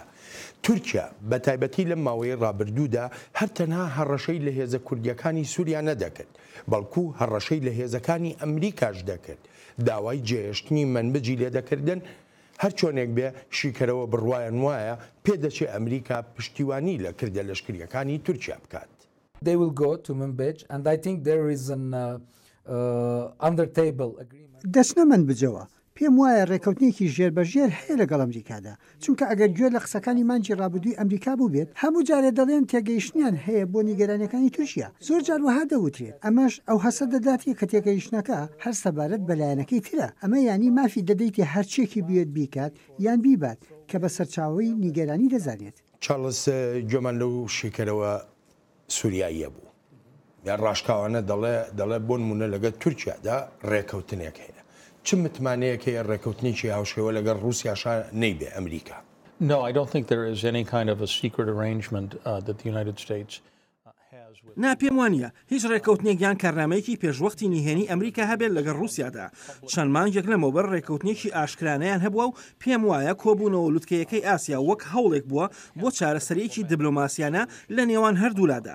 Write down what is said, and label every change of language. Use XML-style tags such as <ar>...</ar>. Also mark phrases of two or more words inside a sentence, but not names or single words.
<ckb>تورکیا بە تایبەتی لە ماوەی ڕابردوودا هەر تەنها هەڕەشەی لە هێزە کوردیەکانی سووریا نەدەکرد بەڵکو هەڕەشەی لە هێزەکانی ئەمریکاش دەکرد داوای جێهێشتنی منبەجی لێدەکردن هەر چۆنێک بێ شیکەرەوە بڕوایان وایە پێدەچێت ئەمریکا پشتیوانی لە کردە لەشکریەکانی تورکیا بکات.</ckb> <en>They will go to Manbij and I think there is an under table agreement.</en> <ckb>دەچنە منبجەوە پێم وایە ڕێکەوتنێکی ژێربەژێر هەیە لەگەڵ ئەمریکادا چونکە ئەگەر گوێ لە قسەکانی مانجی ڕابردووی ئەمریکا بوو بێت هەموو جارێ دەڵێن تێگەیشتنیان هەیە بۆ نیگەرانیەکانی تورکیا زۆر جار وەها دەوترێت ئەمەش ئەو هەسە دەداتی کە تێگەیشتنەکە هەر سەبارەت بەلایەنەکەی ترە ئەمە ینی مافی دەدەیتی هەرچێکی بێت بیکات یان بیبات کە بە سەرچاوی نیگەرانی دەزانێت. چارلز گوێمان لەو شێکەرەوە سووریاییە بوو یان ڕاشکاوانە دەڵێ بۆ نمونە لەگەڵ تورکیادا ڕێکەوتنێک هەیە چ متمانەیەک هەیە ڕێکەوتنێکی هاوشێوە لەگەڵ رووسیاشا نەیبێ ئەمریکا؟</ckb> <en>No, I don't think there is any kind of a secret arrangement that the United States</en> <ckb>ناپێم وانە هیچ ڕێکەوتنێکیان کارنامەیەکی پێشوەختی نهێنی ئەمریکا هەبێت لەگەڵ رووسیادا چەند مانگێک لەمەوبەر ڕێکەوتنێکی ئاشکرانەیان هەبووە و پێم وایە کۆبوونەوە لوتکەیەکەی ئاسیا وەک هەوڵێک بووە بۆ چارەسەرێکی دیبلۆماسیانە لە نێوان هەردوولادا</ckb>